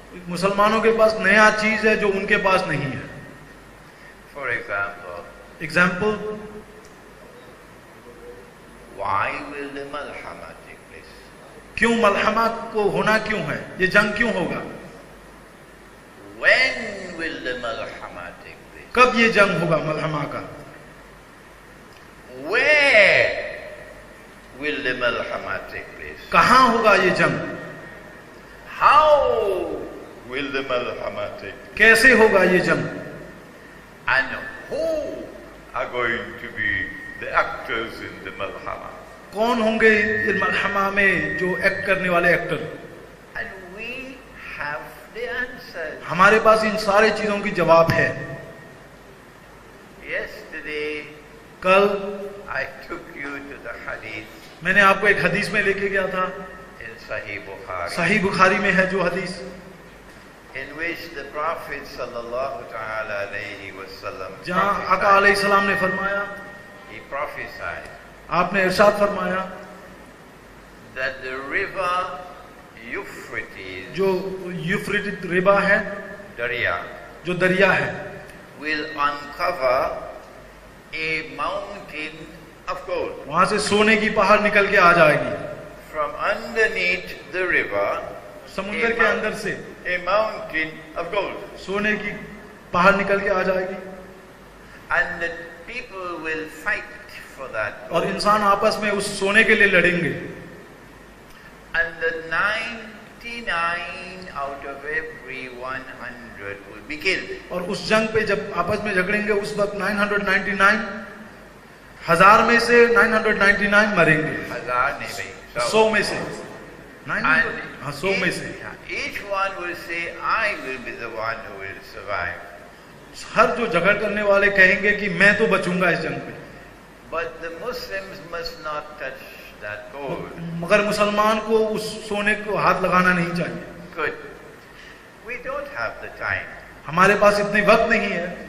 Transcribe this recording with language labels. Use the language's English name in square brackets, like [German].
[Hindi] मुसलमानों के पास नया चीज है जो उनके पास नहीं है। [English] For example, example, why will the Malhama take place? [Hindi] क्यों मलहमा को होना क्यों है, ये जंग क्यों होगा, [English] When will the Malhama take place? [Hindi] कब ये जंग होगा मलहमा का, [English] Where will the Malhama take place? [Hindi] कहाँ होगा ये जंग, [English] How will the Malhama take place? [Hindi] कैसे होगा ये जंग, [English] And who are going to be the actors in the Malhama? [Hindi] कौन होंगे इस मलहमा में जो एक्ट करने वाले actor. [English] And we have the answers. [Hindi] हमारे पास इन सारे चीजों की जवाब है। [English] Yesterday, [Hindi] कल [English] I took you to the hadith [Hindi] मैंने आपको एक हदीस में लेके गया था, [English] in Sahih Bukhari, [Hindi] सही बुखारी में है जो हदीस, [English] in which the Prophet sallallahu ta'ala alayhi wasallam [Hindi] जहाँ आका अलैहिस्सलाम ने फरमाया, [English] he prophesied [Hindi] आपने इरशाद फरमाया [English] that the river Euphrates, [Hindi] जो यूफ्रेटिस रिवा है, Darya, जो दरिया है, [English] will uncover a mountain of gold. [Hindi] वहां से सोने की पहाड़ निकल के आ जाएगी, [English] From underneath the river, [Hindi] समुद्र के अंदर से [English] a mountain of gold. [Hindi] सोने की पहाड़ निकल के आ जाएगी [English] And the people will fight for that [Hindi] और [English] gold. [Hindi] इंसान आपस में उस सोने के लिए लड़ेंगे [English] And the 99 out of every 100 will be killed. [Hindi] और उस जंग पे जब आपस में झगड़ेंगे उस वक्त 999 हजार में से 999 मरेंगे, Hazar nahi bhai. 100 में से 900, [English] And [Hindi] हाँ 100 में से [English] each one will say, I will be the one who will survive. [Hindi] हर जो झगड़ करने वाले कहेंगे कि मैं तो बचूंगा इस जंग पे, [English] But the Muslims must not touch that gold. [Hindi] मगर मुसलमान को उस सोने को हाथ लगाना नहीं चाहिए। [English] Good. We don't have the time [Hindi] हमारे पास इतने वक्त नहीं है